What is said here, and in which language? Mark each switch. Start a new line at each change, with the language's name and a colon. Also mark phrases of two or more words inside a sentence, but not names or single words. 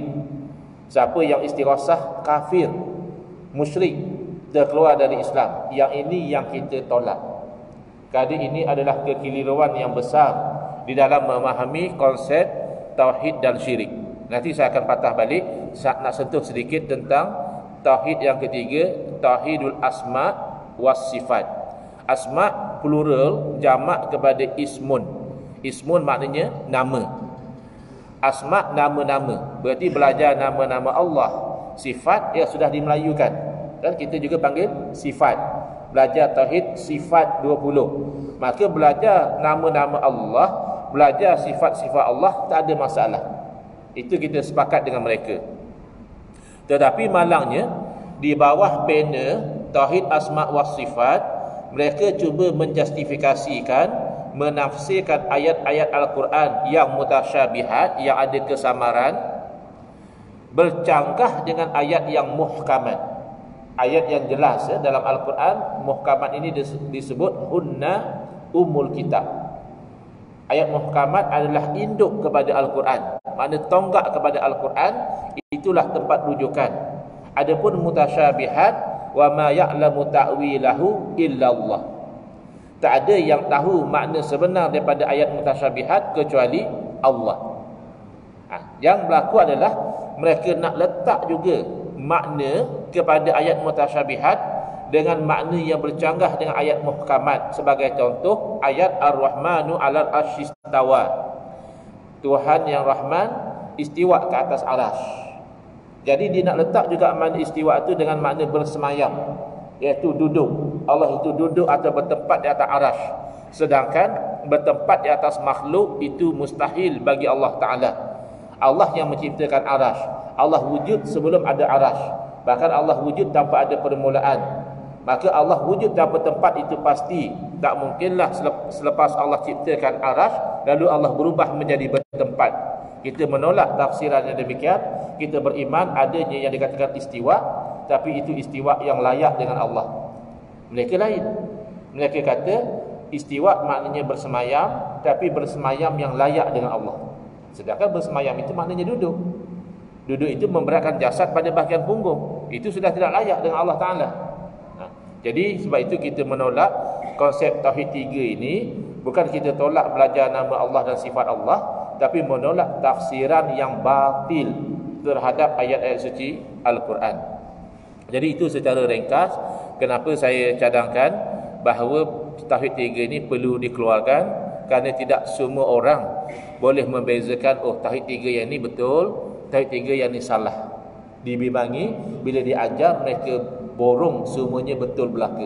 Malay: Siapa yang istighasah, kafir, musyrik, terkeluar dari Islam. Yang ini yang kita tolak. Kerana ini adalah kekeliruan yang besar di dalam memahami konsep tauhid dan syirik. Nanti saya akan patah balik, nak sentuh sedikit tentang tauhid yang ketiga,
Arabic: توحيد الأسماء والصفات.
Malay: Asma plural jamak kepada ismun. Ismun maknanya nama. Asma nama-nama, berarti belajar nama-nama Allah. Sifat ya sudah dimelayukan, dan kita juga panggil sifat. Belajar tauhid sifat 20. Maka belajar nama-nama Allah, belajar sifat-sifat Allah, tak ada masalah. Itu kita sepakat dengan mereka. Tetapi malangnya di bawah banner tauhid
Arabic: الأسماء والصفات,
Malay: mereka cuba menjustifikasikan, menafsirkan ayat-ayat Al-Quran yang mutasyabihat, yang ada kesamaran, bercanggah dengan ayat yang muhkamat. Ayat yang jelas dalam Al-Quran, muhkamat ini disebut
Arabic: هن أم الكتاب.
Malay: Ayat muhkamat adalah induk kepada Al-Quran, makna tonggak kepada Al-Quran, itulah tempat rujukan. Adapun mutasyabihat,
Arabic: wa ma ya'lamu ta'wilahu illallah.
Malay: Tak ada yang tahu makna sebenar daripada ayat mutasyabihat kecuali Allah. Yang berlaku adalah mereka nak letak juga makna kepada ayat mutasyabihat dengan makna yang bercanggah dengan ayat muhkamat. Sebagai contoh, ayat
Arabic: الرحمن على العرش استوى.
Malay: Tuhan yang Rahman istiwa ke atas arasy. Jadi dia nak letak juga makna istiwa itu dengan makna bersemayam, iaitu duduk. Allah itu duduk atau bertempat di atas arasy. Sedangkan bertempat di atas makhluk itu mustahil bagi Allah Ta'ala. Allah yang menciptakan arasy. Allah wujud sebelum ada arasy. Bahkan Allah wujud tanpa ada permulaan. Maka Allah wujud tanpa tempat itu pasti. Tak mungkinlah selepas Allah ciptakan arasy lalu Allah berubah menjadi bertempat. Kita menolak tafsiran yang demikian. Kita beriman adanya yang dikatakan istiwa, tapi itu istiwa yang layak dengan Allah. Mereka lain. Mereka kata istiwa maknanya bersemayam, tapi bersemayam yang layak dengan Allah. Sedangkan bersemayam itu maknanya duduk. Duduk itu memberatkan jasad pada bahagian punggung. Itu sudah tidak layak dengan Allah Ta'ala. Jadi sebab itu kita menolak konsep tauhid tiga ini. Bukan kita tolak belajar nama Allah dan sifat Allah, tapi menolak tafsiran yang batil terhadap ayat-ayat suci Al-Quran. Jadi itu secara ringkas kenapa saya cadangkan bahawa tauhid tiga ini perlu dikeluarkan, kerana tidak semua orang boleh membezakan, oh tauhid tiga yang ini betul, tauhid tiga yang ini salah. Dibimbangi bila diajar mereka borong semuanya betul belaka.